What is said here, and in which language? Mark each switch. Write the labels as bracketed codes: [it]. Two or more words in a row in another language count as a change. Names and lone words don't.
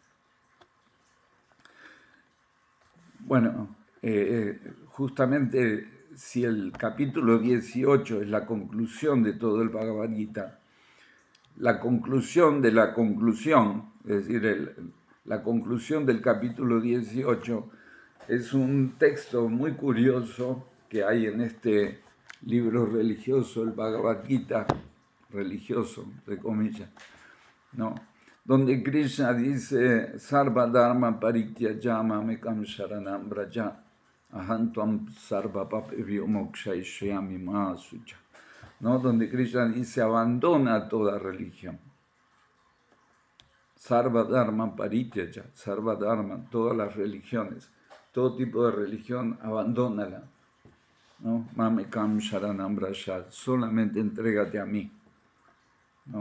[es] Bueno, justamente si el capítulo 18 es la conclusión de todo el Bhagavad Gita, la conclusión de la conclusión, es decir, la conclusión del capítulo 18, es un texto muy curioso que hay en este libro religioso, el Bhagavad Gita, religioso, de comillas, ¿no? donde Krishna dice, [sa] सर्वधर्मान्परित्यज्य मामेकं शरणं व्रज अहं त्वां सर्वपापेभ्यो मोक्षयिष्यामि मा शुचः, [es] ¿no? Donde Krishna dice, abandona toda religión. [sa] सर्वधर्म परित्यज सर्वधर्म, [es] todas las religiones, todo tipo de religión, abandónala, ¿no? [sa] मामेकं शरणं व्रज, [es] solamente entrégate a mí, ¿no?